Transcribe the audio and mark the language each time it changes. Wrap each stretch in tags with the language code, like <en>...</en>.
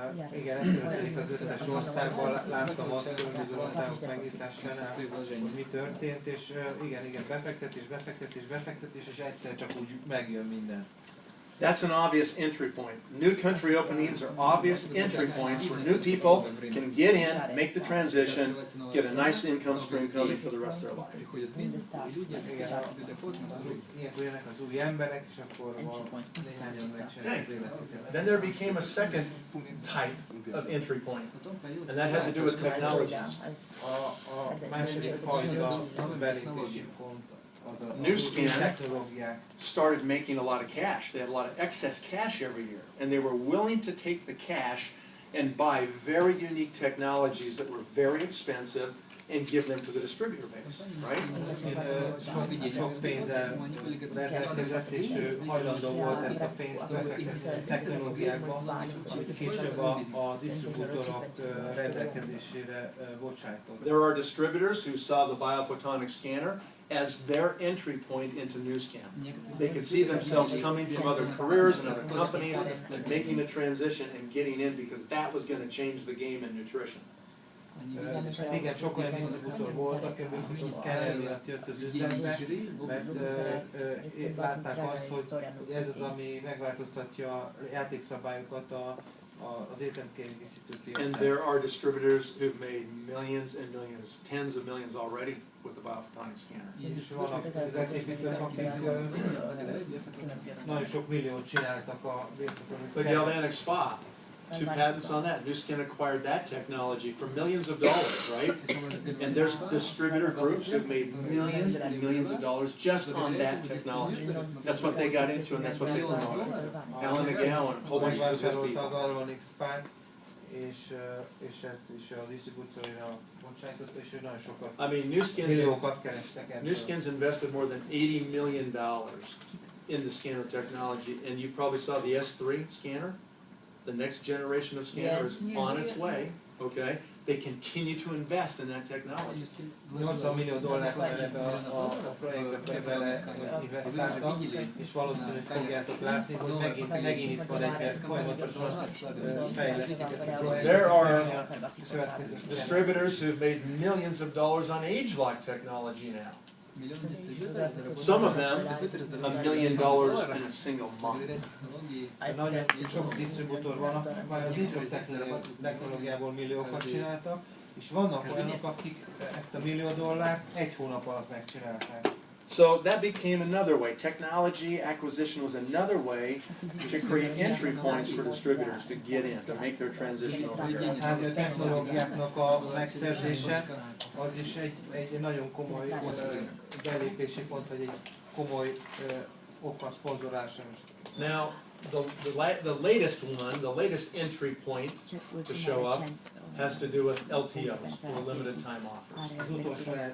<hu>Igen, ez történik az összes országban, láttam azt különböző országok megnyitásánál, hogy mi történt, és igen, befektetés, és egyszer csak úgy megjön minden.</hu> <en>That's an obvious entry point. New country openings are obvious entry points where new people can get in, make the transition, get a nice income stream coming for the rest of their life.</en> <hu>Ilyenkor jönnek az új emberek, és akkor néhányan megcsinálják az életüket.</hu> <en>Then there became a second type of entry point, and that had to do with technologies.</en> <hu>A második fajta belépési pont az a</hu> <en>New Scan</en> <hu>technológiák.</hu> <en>started making a lot of cash. They had a lot of excess cash every year, and they were willing to take the cash and buy very unique technologies that were very expensive and give them to the distributor base, right?</en> <hu>Sok pénzzel rendelkezett, és hajlandó volt ezt a pénzt befektetni technológiákba, és később a disztribútorok rendelkezésére bocsájtott.</hu> <en>There are distributors who saw the biophotonic scanner as their entry point into NewScan. They could see themselves coming from other careers and other companies and making the transition and getting in because that was going to change the game in nutrition.</en> <hu>Igen, sok olyan disztribútor volt, aki a szkenner miatt jött az üzletbe, mert látták azt, hogy ez az, ami megváltoztatja a játékszabályokat az étrendkiegészítő piacán.</hu> <en>And there are distributors who've made millions and millions, tens of millions already with the biophotonic scanner.</en> <hu>És vannak üzletépítők, akik nagyon sok milliót csináltak a biophotonic</hu> <en>The Galvanic Spa, 2 patents on that. NewScan acquired that technology for millions of dollars, right? And there's distributor groups who've made millions and millions of dollars just on that technology. That's what they got into and that's what they promoted. Alan McGowan, a whole bunch of those people.</en> <hu>És ezt is a disztribúcióra bocsájtotta, és ő nagyon sokat,</hu> <en>I mean,</en> <hu>milliókat kerestek ebből.</hu> <en>NewScan's invested more than $80 million in the scanner technology, and you probably saw the S3 scanner. The next generation of scanner is on its way, okay? They continue to invest in that technology.</en> <hu>$80 millió ebbe a projektbe bele investáltak, és valószínűleg fogjátok látni, hogy megint itt van egy folyamatosan fejlesztik ezt a projektet.</hu> <en>There are distributors who've made millions of dollars on ageLOC technology now. Some of them $1 million in a single month.</en> <hu>Nagyon sok disztribútor van, majd az ageLOC technológiából milliókat csináltak, és vannak olyanok, akik ezt a $1 millió egy hónap alatt megcsinálták.</hu> <en>So that became another way. Technology acquisition was another way to create entry points for distributors to get in, to make their transition over here.</en> <hu>Hát a technológiáknak a megszerzése az is egy nagyon komoly belépési pont, vagy egy komoly ok a szponzorálásra.</hu> <en>Now, the latest one, the latest entry point to show up has to do with LTOs, or limited time offers.</en>